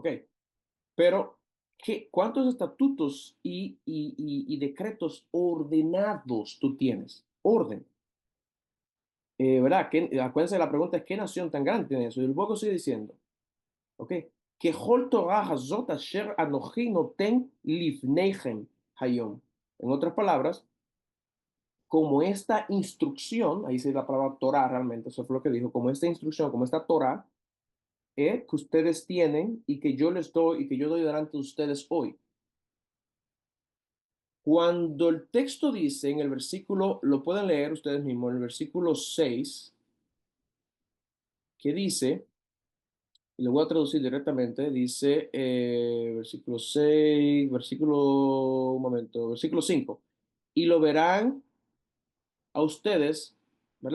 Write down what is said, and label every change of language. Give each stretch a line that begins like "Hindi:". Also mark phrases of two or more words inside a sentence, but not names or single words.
Spanish: Pero, ¿cuántos estatutos y decretos ordenados tú tienes? Orden. ¿Verdad? Acuérdense, la pregunta es, ¿qué nación tan grande tiene eso? Y luego sigue diciendo, ¿ok?
Hebrew: Que כל תורה הזאת אשר אנכי נותן לפניכם היום.
Spanish: En otras palabras, como esta instrucción, ahí sí la palabra Torah realmente, eso fue lo que dijo, como esta instrucción, como esta Torah, que ustedes tienen y que yo les doy y que yo doy delante de ustedes hoy. Cuando el texto dice en el versículo, lo pueden leer ustedes mismos, en el versículo 6 que dice, y lo voy a traducir directamente, dice, versículo 6 un momento, versículo 5 y lo verán a ustedes, ¿verdad?